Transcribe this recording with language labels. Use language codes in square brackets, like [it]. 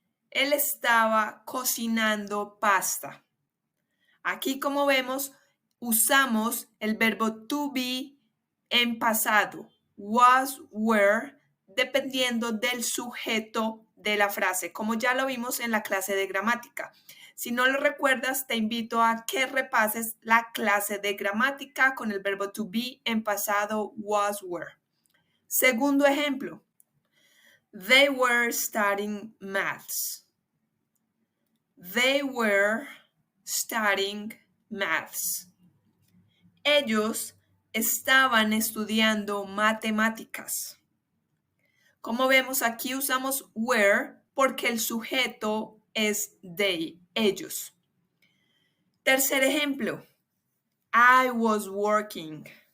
[es] Él estaba cocinando pasta. Aquí, como vemos, usamos el verbo to be en pasado, was, were, dependiendo del sujeto de la frase, como ya lo vimos en la clase de gramática. Si no lo recuerdas, te invito a que repases la clase de gramática con el verbo to be en pasado, was, were. Segundo ejemplo. [en] They were studying maths. They were studying maths. [es] Ellos estaban estudiando matemáticas. Como vemos, aquí usamos were porque el sujeto es they, ellos. Tercer ejemplo. [en] I was working.